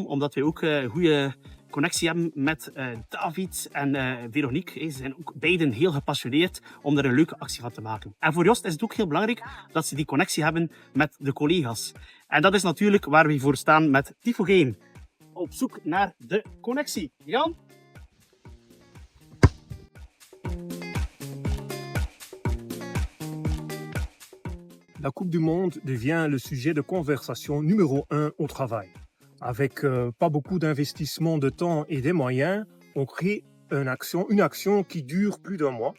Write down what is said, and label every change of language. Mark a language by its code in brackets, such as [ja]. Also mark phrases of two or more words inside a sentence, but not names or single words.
[nl] Omdat wij ook een goede connectie hebben met David en Veronique. Ze zijn ook beiden heel gepassioneerd om er een leuke actie van te maken. En voor Jost is het ook heel belangrijk dat ze die connectie hebben met de collega's. En dat is natuurlijk waar we voor staan met Tifogame. Op zoek naar de connectie. Jan? [fr] La Coupe du Monde devient le sujet de conversation numéro 1 au travail. Avec pas beaucoup d'investissement de temps et des moyens, on crée une action qui dure plus d'un mois.